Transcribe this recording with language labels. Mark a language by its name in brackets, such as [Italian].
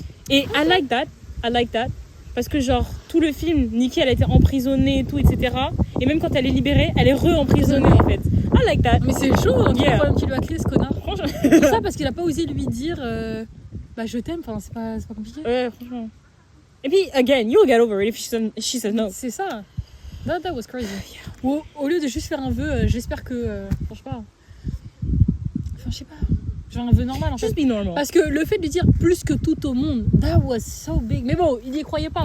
[English] Et I like that. [French] Parce que genre, tout le film, Nikki, elle a été emprisonnée et tout, etc. Et même quand elle est libérée, elle est re-emprisonnée en fait. [English] I like that. [French] Mais c'est chaud, hein, [English] Yeah. [French] le problème qu'il lui a créé, ce connard. Franchement. Tout ça parce qu'il a pas osé lui dire bah je t'aime, enfin c'est pas compliqué. Ouais, franchement. Et puis, [English] again, you'll get over it if she says no. [French] C'est ça. [English] That was crazy. [French] Au lieu de juste faire un vœu, j'espère que. Franchement. Enfin, je sais pas. Genre un vœu normal en fait. [English] Just be normal. [French] Parce que le fait de lui dire plus que tout au monde, [English] that was so big. [French] Mais bon, il y croyait pas